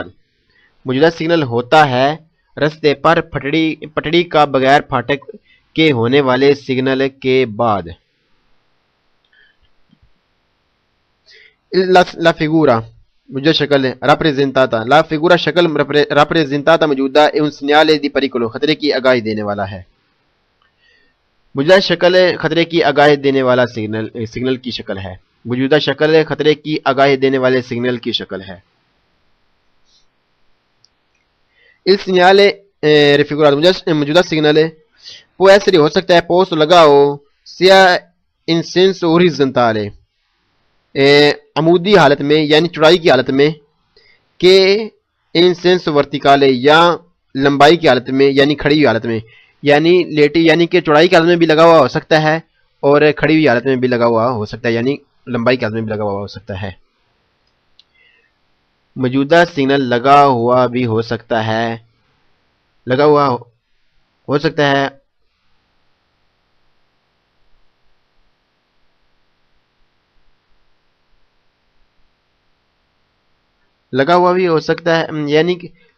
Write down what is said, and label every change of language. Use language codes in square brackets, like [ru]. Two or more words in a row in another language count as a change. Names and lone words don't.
[ur] موجودہ سگنل ہوتا ہے رستے پر پٹڑی کا بغیر پھاٹک کے ہونے والے سگنل کے بعد. [it] la figura [ur] موجودہ شکل [it] rappresentata. la figura شکل rappresentata موجودہ è un segnale di pericolo [ur] خطرے کی آگاہی دینے والا ہے. موجودہ شکل خطرے کی آگاہی دینے والا سگنل کی شکل ہے. موجودہ شکل خطرے کی آگاہی دینے والے سگنل کی شکل ہے. [it] Il segnale raffigurato [ur] موجودہ سگنل [it] può essere [ur] ہو سکتا ہے posto لگا ہو [it] sia in senso orizzontale [ur] عمودی حالت میں یعنی چوڑائی کی حالت میں کہ [it] in senso verticale [ur] یا لمبائی کی حالت میں یعنی کھڑی ہوئی حالت میں یعنی لیٹی یعنی کہ چوڑائی کی حالت میں بھی لگا ہوا ہو سکتا ہے اور کھڑی ہوئی حالت میں بھی لگا ہوا ہو سکتا ہے یعنی لمبائی کی حالت میں بھی لگا ہوا ہو سکتا ہے. موجودہ سگنل لگا ہوا بھی ہو سکتا ہے لگا ہوا ہو سکتا ہے لگا ہوا بھی ہو سکتا ہے یعنی کہ